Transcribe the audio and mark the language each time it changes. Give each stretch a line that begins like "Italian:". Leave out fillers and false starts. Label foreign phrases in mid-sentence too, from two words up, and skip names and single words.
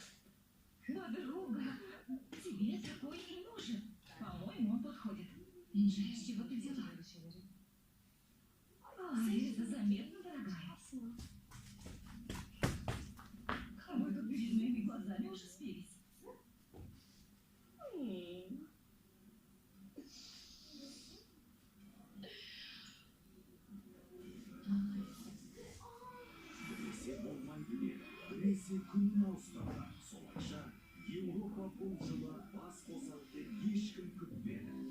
Russian: Подруга, тебе такой не нужен. По-моему, он подходит. Инжи, с чего ты взяла? Ой, это заметно, дорогая. А мы тут перед моими глазами уже спелись.
Kazakh: Біресе болмайды деді. Біресе күнін ауыстырды. Солайша Еуропа бұл жылы бас қосады деп ешкім күтпеді.